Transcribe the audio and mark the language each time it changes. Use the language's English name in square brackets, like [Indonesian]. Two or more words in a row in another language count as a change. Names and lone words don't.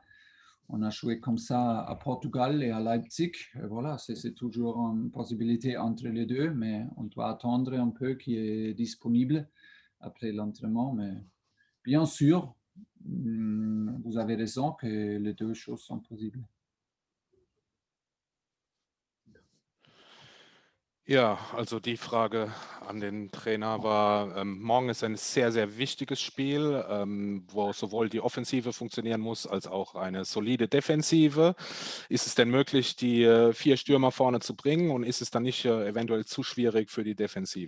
[French] On a joué comme ça à Portugal et à Leipzig. Voilà, c'est toujours une possibilité entre les deux, mais on doit attendre un peu qui est disponible après l'entraînement. Mais bien sûr, vous avez raison que les deux choses sont possibles. [German] Ja, also die Frage an den Trainer war, morgen ist ein sehr, sehr wichtiges Spiel, wo sowohl die Offensive funktionieren muss, als auch eine solide Defensive. Ist es denn möglich, die 4 Stürmer vorne zu bringen, und ist es dann nicht eventuell zu schwierig für die Defensive?